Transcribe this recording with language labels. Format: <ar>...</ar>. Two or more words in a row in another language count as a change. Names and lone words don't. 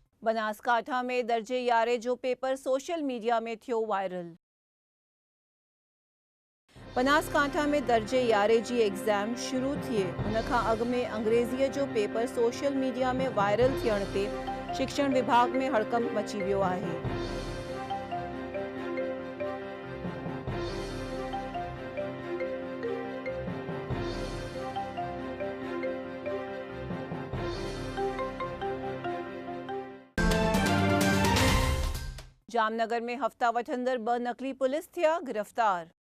<sd>बनासकांठा में दर्जे यारे जो पेपर</sd> <en>social media</en> <sd>में थियो वायरल। बनासकांठा में दर्जे यारे जी एग्ज़ाम शुरू थिए उन खां अॻु में अंग्रेज़ीअ जो पेपर</sd> <en>social media</en> <sd>में वायरल थियण ते शिक्षण विभाग में हड़कंप मची वियो आहे। जामनगर में हफ्ता वठंदड़ 2 नकली पुलिस थिया गिरफ्तार।</sd>